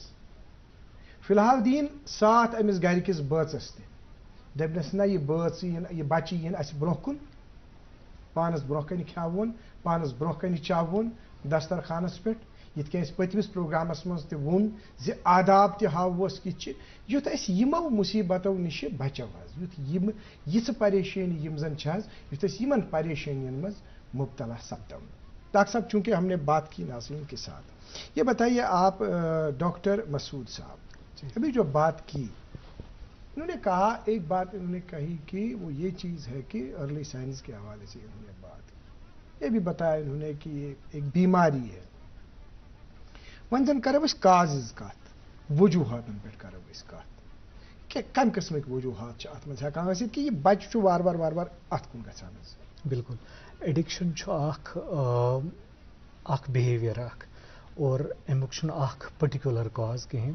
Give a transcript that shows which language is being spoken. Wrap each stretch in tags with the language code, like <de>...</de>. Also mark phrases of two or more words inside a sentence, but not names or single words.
<ks>فی الحال دِیِن ساتھ أمِس گرِکِس بٲژس تہِ دٔپنس نہ یہِ بٲژ یہِ بچہِ یِن اَسہِ برونٛہہ کُن پانس برونٛہہ کنہِ کھٮ۪وُن پانس برونٛہہ کنہِ چاوُن دسترخانس پٮ۪ٹھ. یِتھ کٔنۍ اَسہِ پٔتمِس پروگرامس منٛز تہِ ووٚن زِ آداب تہِ ہاووس کِتھ چھِ یُتھ أسۍ یِمو مُصیبتو نِش بچو حظ یُتھ یِم یِژھ پریشٲنی یِم زن چھِ حظ یُتھ أسۍ یِمن پریشٲنین منٛز مبتلا سپدو.</ks> <ur>ڈاکٹر صاحب چونکہ ہم نے بات کی ناظرین کے ساتھ یہ بتائیے آپ ڈاکٹر مسعود صاحب ابھی جو بات کی انہوں نے کہا ایک بات انہوں نے کہی کہ وہ یہ چیز ہے کہ</ur> <en>early signs</en> <ur>کے حوالے سے انہوں نے بات یہ بھی بتایا انہوں نے کہ یہ ایک بیماری ہے.</ur> <ks>وۄنۍ زن کرو أسۍ کازز کتھ وجوہاتن پٮ۪ٹھ کرو أسۍ کتھ کہ کمہِ قٕسمٕکۍ وجوہات چھِ اتھ منٛز ہٮ۪کان ٲسِتھ کہِ یہِ بچہِ چھُ وارٕ وارٕ اتھ کُن گژھان حظ. بالکل ایڈکشن چھُ اکھ بِہیویَر اکھ اور امیُک چھُنہٕ اکھ</ks> <en>particular cause</en> <ks>کِہیٖنۍ.</ks>